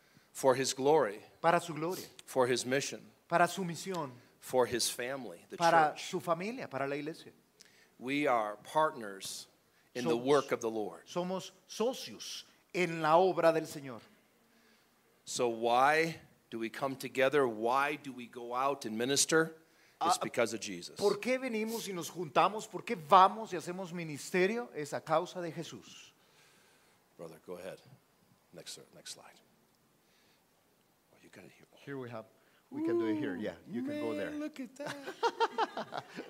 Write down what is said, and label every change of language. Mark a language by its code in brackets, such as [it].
[en] for his glory, [es] para su gloria, [en] for his mission, [es] para su misión, [en] for his family, the [es] para [en] church. [es] su familia, para la iglesia. [en] We are partners in the [es] Somos- [en] work of the Lord. [es] Somos socios en la obra del Señor. [en] So why do we come together? Why do we go out and minister? It's because of Jesus. [es] ¿Por qué venimos y nos juntamos? ¿Por qué vamos y hacemos ministerio? Es a causa de Jesús. [en] Brother, go ahead. Next slide. Oh, you got it here. Here we can do it here. Yeah, you can go there. Look at that.